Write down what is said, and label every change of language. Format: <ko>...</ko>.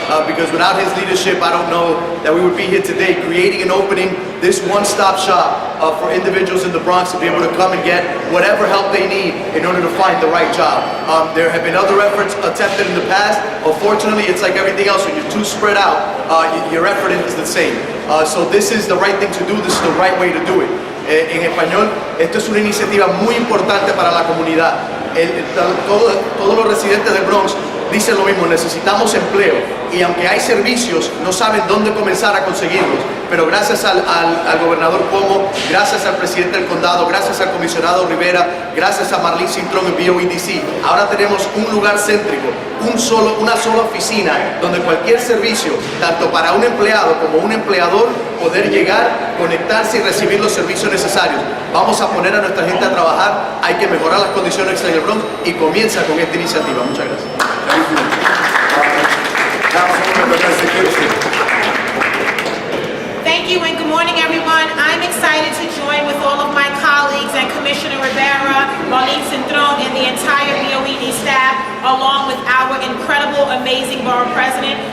<en>Because without his leadership, I don't know that we would be here today creating and opening this one-stop shop for individuals in the Bronx to be able to come and get whatever help they need in order to find the right job. There have been other efforts attempted in the past. Unfortunately, it's like everything else. When you're too spread out, your effort is the same. So this is the right thing to do. This is the right way to do it.</en> <es>En español, esto es una iniciativa muy importante para la comunidad. Todos los residentes del Bronx dicen lo mismo, necesitamos empleo, y aunque hay servicios, no saben dónde comenzar a conseguirlos, pero gracias al gobernador Cuomo, gracias al presidente del condado, gracias al comisionado Rivera, gracias a Marlene Cintrón en BOEDC, ahora tenemos un lugar céntrico, una sola oficina, donde cualquier servicio, tanto para un empleado como un empleador, poder llegar, conectarse y recibir los servicios necesarios. Vamos a poner a nuestra gente a trabajar, hay que mejorar las condiciones en el Bronx, y comienza con esta iniciativa. Muchas gracias.</es> <en>Thank you. Councilwoman Domestic. Thank you and good morning, everyone. I'm excited to join with all of my colleagues and Commissioner Rivera, Marlene Cintrón, and the entire BOED staff, along with our incredible, amazing borough president.</en>